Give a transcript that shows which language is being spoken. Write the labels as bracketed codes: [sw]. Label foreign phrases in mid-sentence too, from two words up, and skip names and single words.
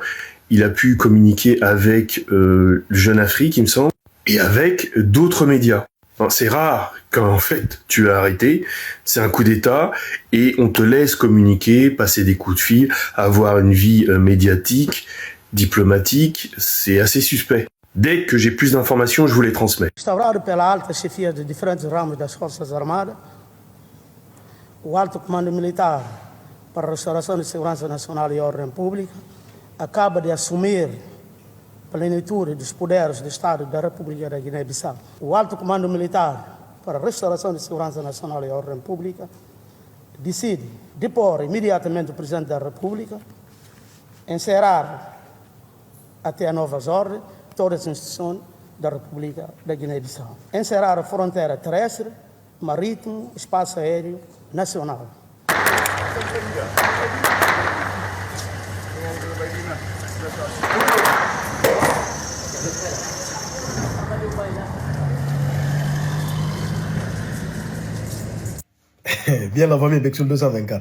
[fr] Il a pu communiquer avec Jeune Afrique, il me semble, et avec d'autres médias. C'est rare quand en fait tu es arrêté, c'est un coup d'État et on te laisse communiquer, passer des coups de fil, avoir une vie médiatique, diplomatique, c'est assez suspect. Dès que j'ai plus d'informations, je vous les transmets. [pt] Instaurado pela alta chefia de diferentes ramos das Forças Armadas, o Alto Comando Militar para a Restauração de Segurança Nacional e Ordem Pública acaba de assumir plenitude dos poderes do Estado da República da Guiné-Bissau. O Alto Comando Militar para a Restauração de Segurança Nacional e Ordem Pública decide depor imediatamente o Presidente da República, encerrar até a novas ordens todas as instituições da República da Guiné-Bissau, encerrar a fronteira terrestre, marítimo, espaço aéreo nacional. [fr] Bien la famille Bexul 224.